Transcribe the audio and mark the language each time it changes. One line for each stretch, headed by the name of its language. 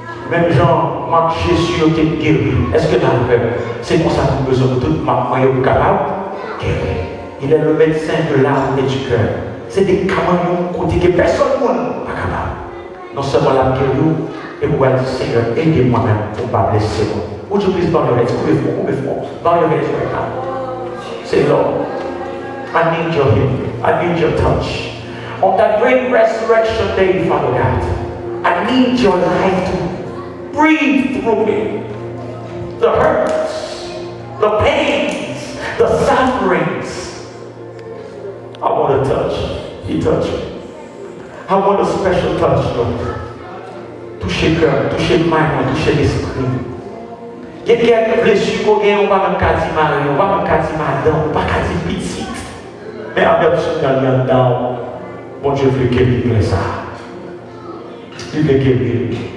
French: Même Jean, Marc, Jésus, qui est guéri. Est-ce que là, c'est pour ça que nous besoin de toute ma moyenne capable? Guérir. Il est le médecin de l'âme et du cœur. C'est des camarades côté que personne ne pas capable. Non seulement la guérir, et vous allez dire, Seigneur, aidez-moi même pour ne pas blesser moi.
English: Would you please bow your heads? Bow your heads right now. Say, Lord, I need your help. I need your touch. On that great resurrection day, Father God, I need your life to breathe through me. The hurts, the pains, the sufferings. I want to touch. He touched me. I want a special touch, Lord.
French: Toucher le cœur, toucher le mind, toucher l'esprit. Il y a quelques blessures qu'on gagne, on va même qu'à dire Marie, on va même qu'à dire madame, on va qu'à dire petite. Mais avec ce qu'on a dedans, mon Dieu veut guérir ça. Il veut guérir.